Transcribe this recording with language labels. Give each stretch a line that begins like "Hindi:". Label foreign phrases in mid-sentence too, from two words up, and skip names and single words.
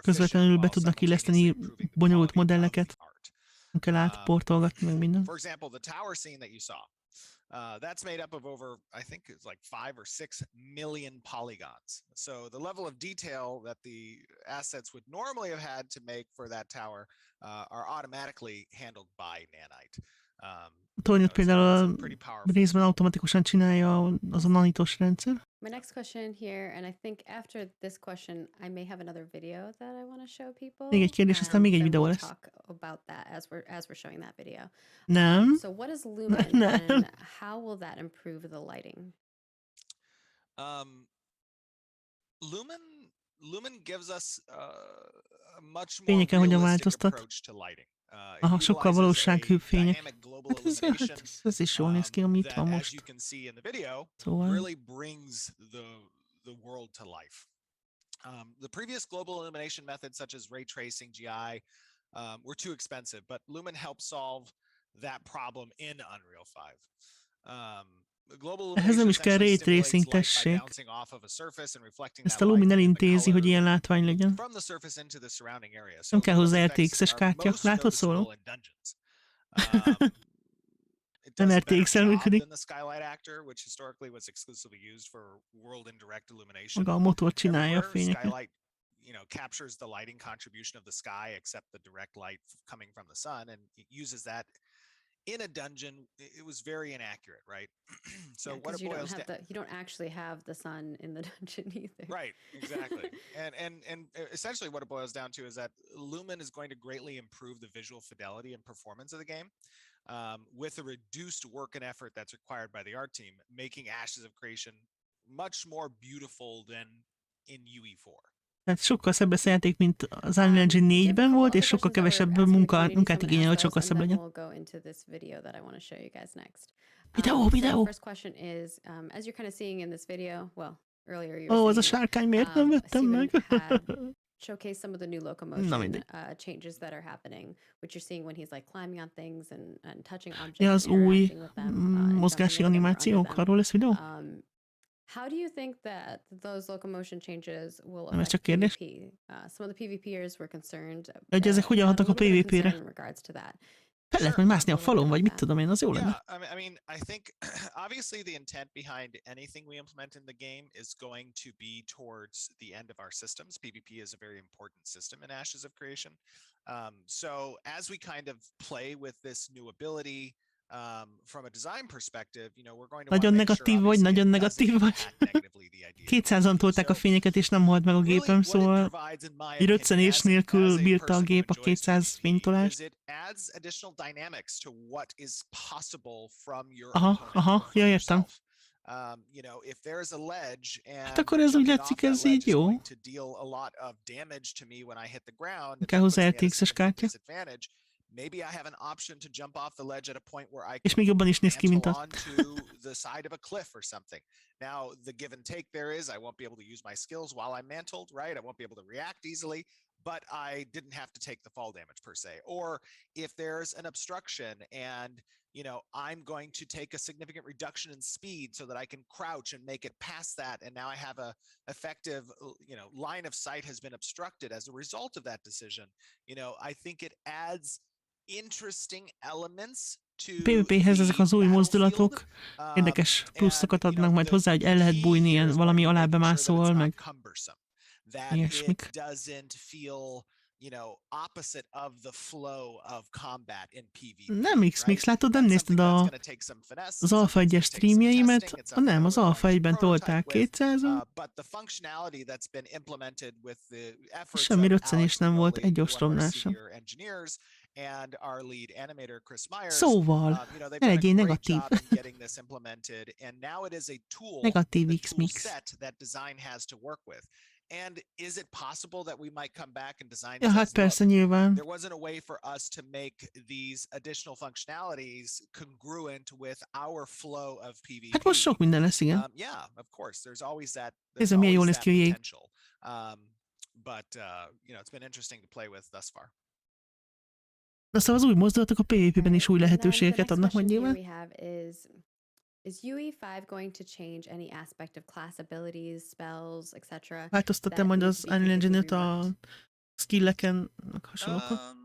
Hungarian: Közvetlenül be tudnak illeszteni bonyolult modelleket. Nem kell átportolgatni meg minden.
English: For example, the tower scene that you saw. That's made up of over, I think it's like 5 or 6 million polygons. So the level of detail that the assets would normally have had to make for that tower are automatically handled by Nanite.
Hungarian: A tornyot például részben automatikusan csinálja az a nanitos rendszer.
English: My next question here, and I think after this question, I may have another video that I want to show people.
Hungarian: Még egy kérdés, aztán még egy videó lesz.
English: Talk about that as we're showing that video.
Hungarian: Nem.
English: So what is Lumen and how will that improve the lighting? Lumen gives us a much more
Hungarian: Fényeken hogyan
English: realistic
Hungarian: változtat?
English: approach to lighting.
Hungarian: Aha, sokkal valósághűbb fények. Hát ez is jól néz ki, ami itt van most. Szóval...
English: really brings the world to life. The previous global illumination methods such as ray tracing, GI, were too expensive, but Lumen helped solve that problem in Unreal 5.
Hungarian: Ehhez nem is kell
English: ray tracing,
Hungarian: tessék. Ezt a Lumen elintézi, hogy ilyen látvány legyen. Nem kell hozzá RTX-es kártya. Látod, szóló?
English: does a better
Hungarian: RTX-el
English: job
Hungarian: működik.
English: than the skylight actor, which historically was exclusively used for world indirect illumination.
Hungarian: Maga a motor csinálja a
English: Everywhere,
Hungarian: fényeket.
English: skylight, captures the lighting contribution of the sky, except the direct light coming from the sun, and it uses that in a dungeon. It was very inaccurate, right? So what it boils down, you don't actually have the sun in the dungeon either. right? Exactly. and essentially, what it boils down to is that Lumen is going to greatly improve the visual fidelity and performance of the game. With a reduced work and effort that's required by the art team, making Ashes of Creation much more beautiful than in UE4.
Hungarian: Tehát sokkal szebb lesz a játék, mint az Unreal Engine 4-ben volt, és sokkal kevesebb munkát igényel, hogy sokkal szebb legyen. Videó!
English: First question is, as you're kind of seeing in this video, well, earlier you
Hungarian: Ó,
English: were
Hungarian: az a
English: seeing it,
Hungarian: sárkány miért nem vettem meg?
English: Steven had showcase some of the new
Hungarian: Na
English: locomotion
Hungarian: mindegy.
English: changes that are happening, which you're seeing when he's like climbing on things and touching objects
Hungarian: Ja, az
English: and
Hungarian: új
English: interacting with them, and
Hungarian: mozgási
English: jumping over them or
Hungarian: animációk,
English: under them.
Hungarian: arról lesz videó?
English: How do you think that those locomotion changes will
Hungarian: Nem, ez
English: affect
Hungarian: csak kérdés.
English: PvP? Some of the PvPers were concerned.
Hungarian: Hogy ezek hogyan
English: had a
Hungarian: hatnak a
English: little bit of
Hungarian: PvP-re?
English: concern in regards to that.
Hungarian: Fel lehet majd mászni a falon, vagy mit tudom én, az jó lenne.
English: Yeah, I mean, I think obviously the intent behind anything we implement in the game is going to be towards the end of our systems. PvP is a very important system in Ashes of Creation. So as we kind of play with this new ability, from a design perspective, we're going to
Hungarian: Nagyon negatív vagy, nagyon negatív vagy. 200-an tolták a fényeket, és nem halt meg a gépem, szóval egy röccenés nélkül bírta a gép a 200 fénytolást. Aha, ja, értem. Hát akkor ez úgy látszik, ez így jó. Kell hozzá RTX-es kártya.
English: Maybe I have an option to jump off the ledge at a point where I
Hungarian: És még jobban is néz ki, mint
English: onto the side of a cliff or something. Now, the give and take there is I won't be able to use my skills while I'm mantled, right? I won't be able to react easily, but I didn't have to take the fall damage per se. Or if there's an obstruction and I'm going to take a significant reduction in speed so that I can crouch and make it past that. And now I have a effective, line of sight has been obstructed as a result of that decision. I think it adds interesting elements to
Hungarian: PvP-hez ezek az új mozdulatok érdekes pluszokat adnak majd hozzá, hogy el lehet bújni ilyen valami alá bemászol, meg ilyesmik.
English: Opposite of the flow of combat in PvP.
Hungarian: Nem X-Mix, látod, nem nézted az Alpha 1-es streamjeimet? Nem, az Alpha 1-ben tolták 200-on. Semmi röccenés nem volt, egy ostromnál sem. Szóval, ne legyél negatív. Negatív X-Mix.
English: And is it possible that we might come back and design
Hungarian: Ja, hát persze, nyilván.
English: There wasn't a way for us to make these additional functionalities congruent with our flow of PvP.
Hungarian: Hát most sok minden lesz, igen.
English: Yeah, of course. There's always that.
Hungarian: Ez milyen jól néz ki a jég.
English: But it's been interesting to play with thus far.
Hungarian: Na szóval az új mozdulatok a PvP-ben is új lehetőségeket adnak majd nyilván.
English: Is UE5 going to change any aspect of class abilities, spells, etc.?
Hungarian: Változtat-e majd az Unreal Engine-et a skilleken, hasonlókon?